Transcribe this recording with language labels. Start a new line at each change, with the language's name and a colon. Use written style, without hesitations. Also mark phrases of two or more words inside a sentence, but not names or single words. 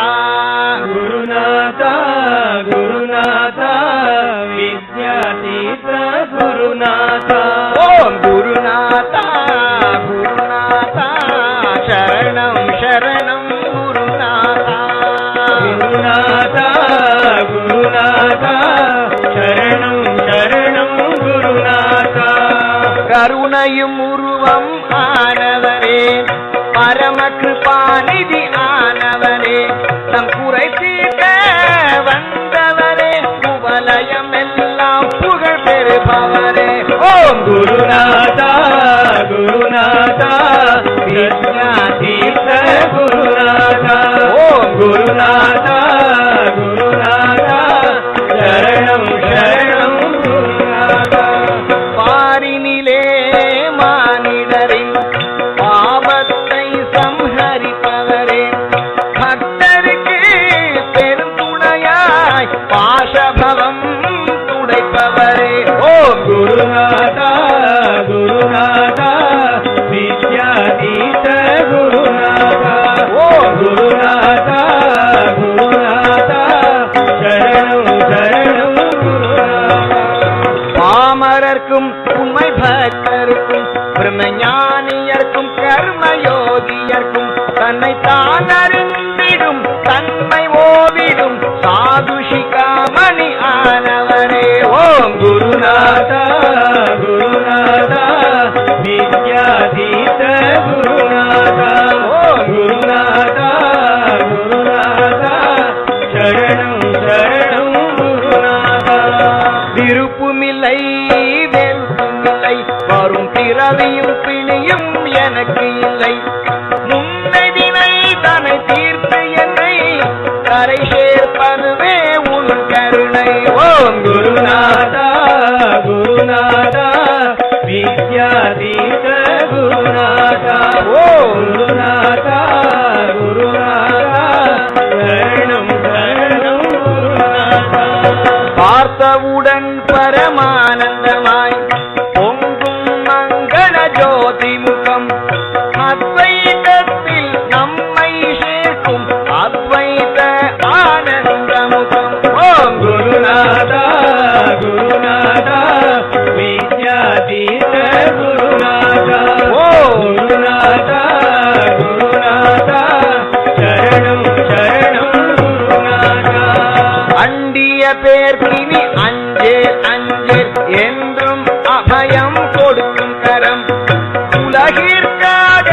Sanskrit: गुरुनाथा गुरुनाथा विद्यातीर्थ गुरुनाथा ओम गुरुनाथा गुरुनाथा शरणं शरणं गुरुनाथा गुरुनाथा गुरुनाथा शरणं शरणं गुरुनाथा
Tamil: கருணையும் உருவம் ஆனவரே பரம கிருபாநிதி ஆனவரே நம் குறை தீர்க்க வந்தவரே குவலயம் எல்லாம் புகழ் பெறுபவரே ஓம்
Sanskrit: गुरुनाथा गुरुनाथा विद्यातीर्थ गुरुनाथा
Tamil: ஓம்
Sanskrit: गुरुनाथा गुरुनाथा शरणं शरणं गुरुनाथा
Tamil: பாரினிலே மானிடரின் பாவத்தை சம்ஹரிப்பவரே பக்தருக்கு பெரும் துணையாய் பாசபவம் துடைப்பவரே ஓம்
Sanskrit: गुरुनाथा गुरुनाथा विद्यातीर्थ गुरुनाथा
Tamil: ஓம்
Sanskrit: गुरुनाथा गुरुनाथा शरणं शरणं गुरुनाथा
Tamil: பாமரர்க்கும் உண்மை பக்தருக்கும் பிரம்மஞானியர்க்கும் கர்மயோகியர்க்கும் தன்னை தான் அறிந்திடும் தன்மை ஓவிடும் சாதுஷிகாமணி ஆனவரே ஓம்
Sanskrit: गुरुनाथा गुरुनाथा विद्यातीर्थ गुरुनाथा गुरुनाथा गुरुनाथा शरणं शरणं गुरुनाथा
Tamil: விருப்புமில்லை வெறுப்புமில்லை வரும் பிறவியும் பிணியும் எனக்கு இல்லை முன்னதினை தன்னை தீர்த்து என்னை கரை சேர்ப்பதுவே உன் கருணை ஓம்
Sanskrit: गुरुनाथा गुरुनाथा विद्यातीर्थ गुरुनाथा गुरुनाथा गुरुनाथा शरणं शरणं गुरुनाथा
Tamil: பார்த்தவுடன் பரமானந்தமாய் பொங்கும் மங்கள ஜோதி முகம் அத்வைதத்தில் நம்மை சேர்க்கும் அத்வைத ஆனந்த முகம் ஓம்
Sanskrit: गुरुनाथा गुरुनाथा विद्यातीर्थ गुरुनाथा गुरुनाथा गुरुनाथा शरणं शरणं गुरुनाथा
Tamil: அண்டிய பேர்கினி அஞ்சேல் அஞ்சேல் என்றும் அபயம் கொடுக்கும் கரம் உலகிற்கு